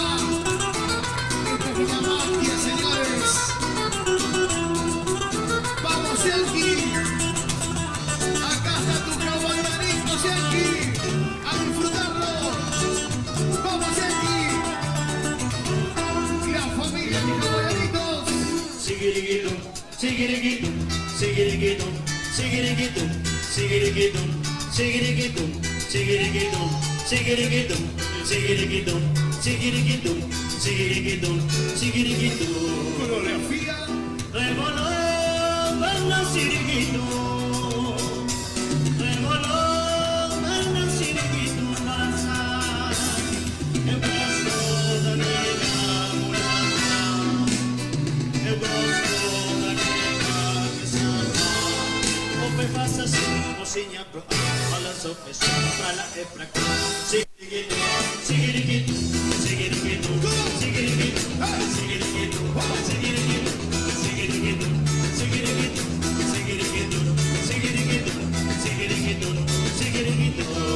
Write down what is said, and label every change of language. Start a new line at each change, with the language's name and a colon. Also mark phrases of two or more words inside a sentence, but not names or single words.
Spanish: Esto es la magia, señores. Vamos, Yankee. Acá está tu Hawaianito, Yankee. A disfrutarlo. Vamos, Yankee. La familia de Hawaianitos. Sigirigitum, sigirigitum, sigirigitum, sigirigitum, sigirigitum, sigirigitum, sigirigitum, sigirigitum, sigirigitum, sigirigitum, sigirigitum, sigirigitum. Coreografía. Revoló, banda sirigitum, revoló, banda sirigitum, danza.
Portuguese: Eu gosto da nega mulata, eu gosto da nega que salva. O pe passa assim, mocinha pro ar, balança o pessoal pra lá e pra cá. Sigirigitum, sigirigitum, sigirigitum, sigirigitum, sigirigitum, sigirigitum, sigirigitum, sigirigitum, sigirigitum, sigirigitum, sigirigitum, sigirigitum.